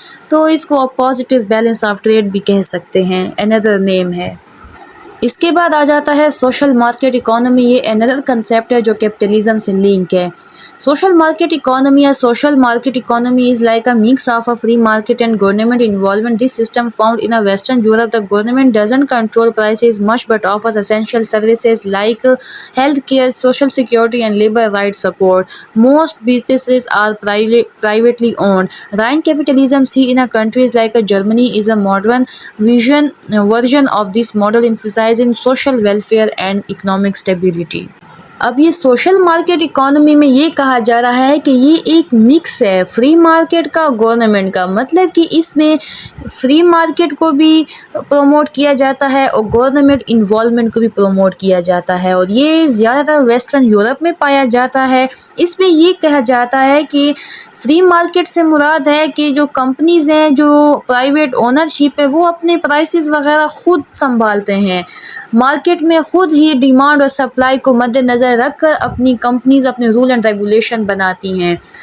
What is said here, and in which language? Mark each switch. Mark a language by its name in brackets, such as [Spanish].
[Urdu] تو اس کو آپ پازیٹیو بیلنس آف ٹریڈ بھی کہہ سکتے ہیں، another name ہے۔ اس کے بعد آ جاتا ہے سوشل مارکیٹ اکانومی۔ یہ another کنسیپٹ ہے جو کیپٹلزم سے لنک ہے۔ سوشل مارکیٹ اکانومی یا social market economy [English] is like a mix of a free market and government involvement. This system found in a Western Europe. The government doesn't control prices much but offers essential services like health care, social security and labor rights support. Most businesses are privately owned. Rhine capitalism seen in a countries like Germany is a modern version of this model, emphasizing social welfare and economic stability. [Urdu] اب یہ social market economy میں یہ کہا جا رہا ہے کہ یہ ایک مکس ہے فری مارکیٹ کا، گورنمنٹ کا، مطلب کہ اس میں فری مارکیٹ کو بھی پروموٹ کیا جاتا ہے اور گورنمنٹ انوالومنٹ کو بھی پروموٹ کیا جاتا ہے، اور یہ زیادہ تر ویسٹرن یورپ میں پایا جاتا ہے۔ اس میں یہ کہا جاتا ہے کہ فری مارکیٹ سے مراد ہے کہ جو کمپنیز ہیں، جو پرائیویٹ اونرشپ ہے، وہ اپنے پرائسز وغیرہ خود سنبھالتے ہیں، مارکیٹ میں خود ہی ڈیمانڈ اور سپلائی کو مد نظر رکھ کر اپنی کمپنیز اپنے رول اینڈ ریگولیشن بناتی ہیں۔